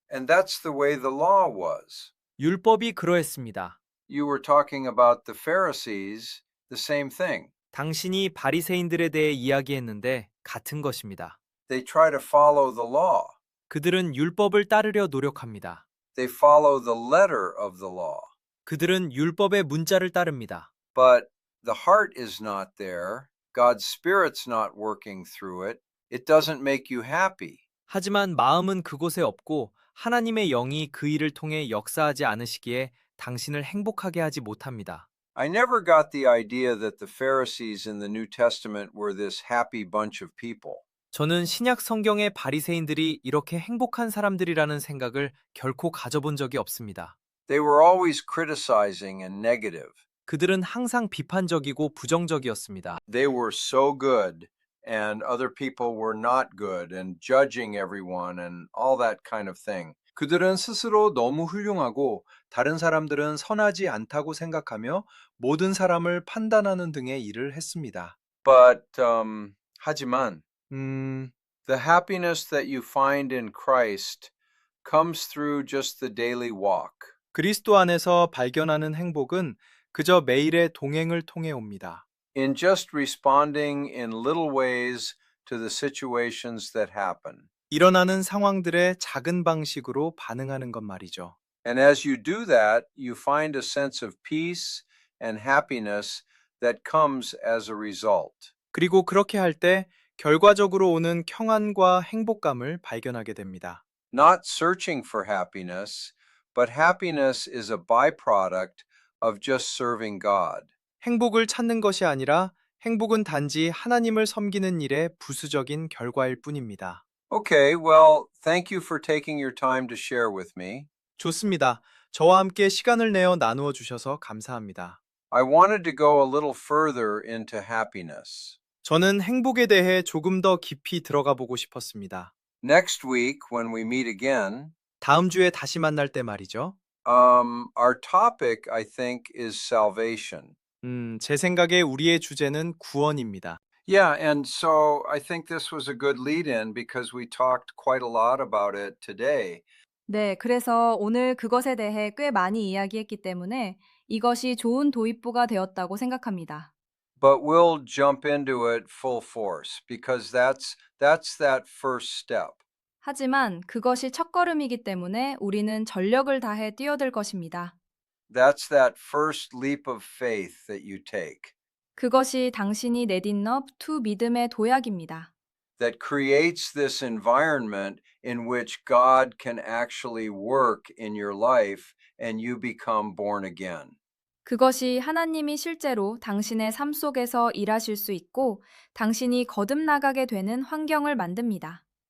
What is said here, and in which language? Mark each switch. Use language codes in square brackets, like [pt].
[en] And that's the way the law was. [ko] 율법이 그러했습니다. [en] You were talking about the Pharisees, the same thing. [ko] 당신이 바리새인들에 대해 이야기했는데 같은 것입니다. [en] They try to follow the law. [ko] 그들은 율법을 따르려 노력합니다. [en] They follow the letter of the law. [ko] 그들은 율법의 문자를 따릅니다. [en] But the heart is not there. God's Spirit's not working through it. It doesn't make you happy. [ko] 하지만 마음은 그곳에 없고 하나님의 영이 그 일을 통해 역사하지 않으시기에 당신을 행복하게 하지 못합니다. [en] I never got the idea that the Pharisees in the New Testament were this happy bunch of people. [ko] 저는 신약 성경의 바리새인들이 이렇게 행복한 사람들이라는 생각을 결코 가져본 적이 없습니다. [en] They were always criticizing and negative. [ko] 그들은 항상 비판적이고 부정적이었습니다. [en] They were so good and other people were not good and judging everyone and all that kind of thing. [ko] 그들은 스스로 너무 훌륭하고 다른 사람들은 선하지 않다고 생각하며 모든 사람을 판단하는 등의 일을 했습니다. [en] But [ko] 하지만 [en] the happiness that you find in Christ comes through just the daily walk. [ko] 그리스도 안에서 발견하는 행복은 그저 매일의 동행을 통해 옵니다. [en] In just responding in little ways to the situations that happen. [ko] 일어나는 상황들의 작은 방식으로 반응하는 것 말이죠. [en] And as you do that, you find a sense of peace and happiness that comes as a result. [ko] 그리고 그렇게 할 때 결과적으로 오는 평안과 행복감을 발견하게 됩니다. [en] Not searching for happiness, but happiness is a byproduct of just serving God. [ko] 행복을 찾는 것이 아니라 행복은 단지 하나님을 섬기는 일의 부수적인 결과일 뿐입니다. [en] Okay, well, thank you for taking your time to share with me. [ko] 좋습니다. 저와 함께 시간을 내어 나누어 주셔서 감사합니다. [en] I wanted to go a little further into happiness. [ko] 저는 행복에 대해 조금 더 깊이 들어가 보고 싶었습니다. [en] Next week, when we meet again, [ko] 다음 주에 다시 만날 때 말이죠. [en] our topic, I think, is salvation. [ko] 제 생각에 우리의 주제는 구원입니다. [en] Yeah, and so I think this was a good lead-in because we talked quite a lot about it today. [ko] 네, 그래서 오늘 그것에 대해 꽤 많이 이야기했기 때문에 이것이 좋은 도입부가 되었다고 생각합니다. [en] But we'll jump into it full force because that's that first step. [ko] 하지만 그것이 첫걸음이기 때문에 우리는 전력을 다해 뛰어들 것입니다. [en] That's that first leap of faith that you take [ko] 그것이 당신이 내딛는 투 믿음의 도약입니다. [en] that creates this environment in which God can actually work in your life and you become born again. [ko] 그것이 하나님이 실제로 당신의 삶 속에서 일하실 수 있고 당신이 거듭나가게 되는 환경을 만듭니다.